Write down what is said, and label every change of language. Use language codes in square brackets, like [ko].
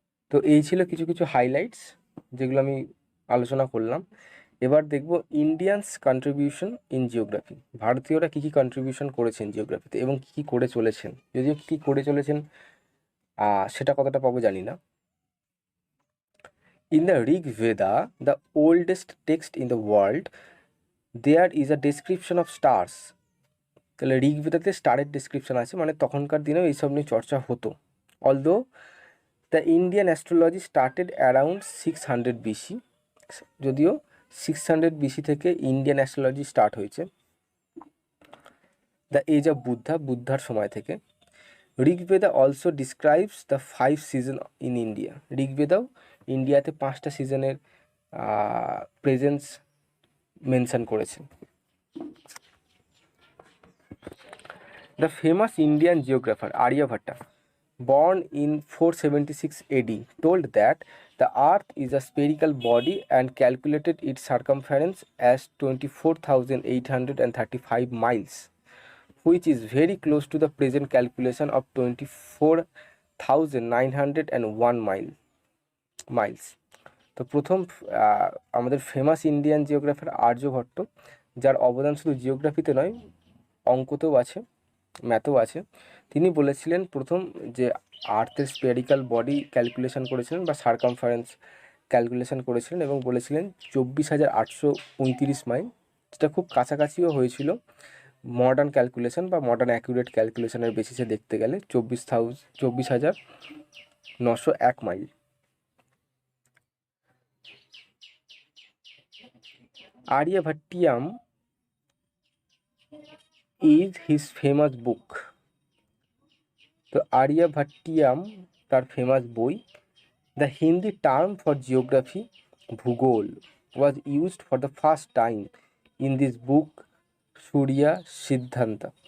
[bn] তো এই ছিল কিছু হাইলাইটস যেগুলো আমি আলোচনা করলাম। এবার দেখব [en] Indians contribution in geography. [bn] ভারতীয়রা কী কী কন্ট্রিবিউশন করেছেন জিওগ্রাফিতে এবং কী কী করে চলেছেন, যদিও কী করে চলেছেন সেটা কতটা পাবো জানি না। [en] In the Rig Veda, the oldest text in the world, there is a description of stars. [bn] তাহলে ঋগ বেদাতে স্টারের ডিসক্রিপশন আছে, মানে তখনকার দিনেও এইসব নিয়ে চর্চা হতো। [en] although the Indian astrology started around 600 BC, [bn] যদিও 600 BC থেকে ইন্ডিয়ান অ্যাস্ট্রোলজি স্টার্ট হয়েছে। [en] the age of বুদ্ধার [bn] সময় থেকে। [en] Rigveda also describes the 5 season in India. [bn] ঋগ্বেদাও ইন্ডিয়াতে 5টা সিজনের প্রেজেন্স মেনশন করেছে। [en] The famous Indian geographer Aryabhata, born in 476 AD, told that the earth is a spherical body and calculated its circumference as 24,835 miles, which is very close to the present calculation of 24,901 miles. [bn] তো প্রথম আমাদের famous Indian জিওগ্রাফার Aryabhata, যার অবদান শুধু জিওগ্রাফিতে নয়, অঙ্কতেও আছে, ম্যাথেও আছে। তিনি বলেছিলেন প্রথম যে আর্থের স্পেরিক্যাল বডি ক্যালকুলেশন করেছিলেন বা সার্কামফারেন্স ক্যালকুলেশন করেছিলেন এবং বলেছিলেন 24,835 মাইল, যেটা খুব কাছাকাছিও হয়েছিল মডার্ন ক্যালকুলেশন বা মডার্ন অ্যাকুরেট ক্যালকুলেশনের বেসিসে দেখতে গেলে 24,901 mile. [en] Aryabhatiyam is his famous book. [bn] তো আর্যভট্টিয়াম তার ফেমাস বই। [en] The Hindi term for geography Bhugol was used for the first time in this book Surya Siddhanta.